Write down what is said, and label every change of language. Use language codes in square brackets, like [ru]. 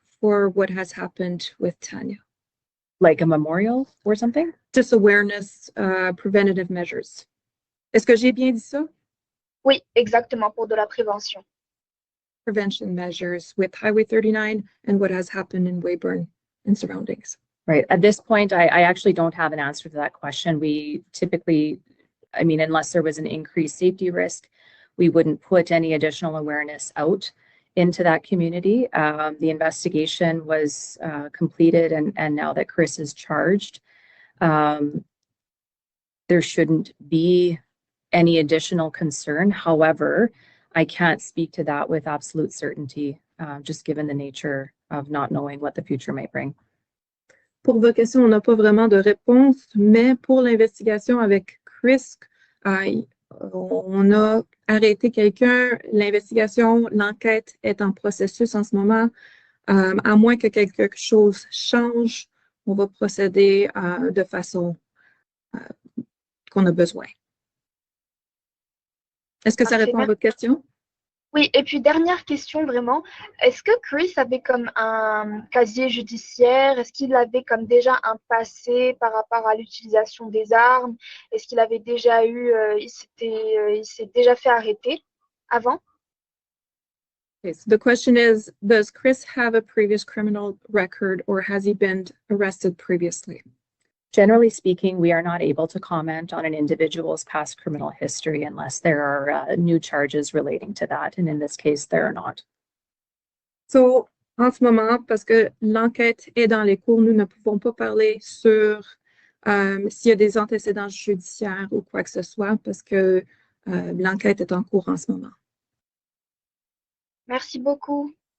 [en] for what has happened with Tanya. Like a memorial or something? Just awareness, preventative measures. [fr] Est-ce que j'ai bien dit ça? Oui, exactement, pour de la prévention. [en] Prevention measures with Highway 39 and what has happened in Weyburn and surroundings. Right. At this point, I actually don't have an answer to that question. We typically, I mean, unless there was an increased safety risk, we wouldn't put any additional awareness out into that community. The investigation was completed, and now that Chris is charged, there shouldn't be any additional concern. However, I can't speak to that with absolute certainty, just given the nature of not knowing what the future might bring. [fr] Pour vos questions, on n'a pas vraiment de réponse, mais pour l'investigation avec Chris, on a arrêté quelqu'un. L'investigation, l'enquête est en processus en ce moment. À moins que quelque chose change, on va procéder de façon qu'on a besoin. Est-ce que ça répond à votre question? Oui, et puis dernière question vraiment, est-ce que Chris avait comme un casier judiciaire? Est-ce qu'il avait comme déjà un passé par rapport à l'utilisation des armes? Est-ce qu'il avait déjà eu, il s'est déjà fait arrêter avant? [en] Okay, so the question is, does Chris have a previous criminal record or has he been arrested previously? Generally speaking, we are not able to comment on an individual's past criminal history unless there are new charges relating to that. And in this case, there are not. [fr] So, en ce moment, parce que l'enquête est dans les cours, nous ne pouvons pas parler sur s'il y a des antécédents judiciaires ou quoi que ce soit, parce que l'enquête est en cours en ce moment. Merci beaucoup.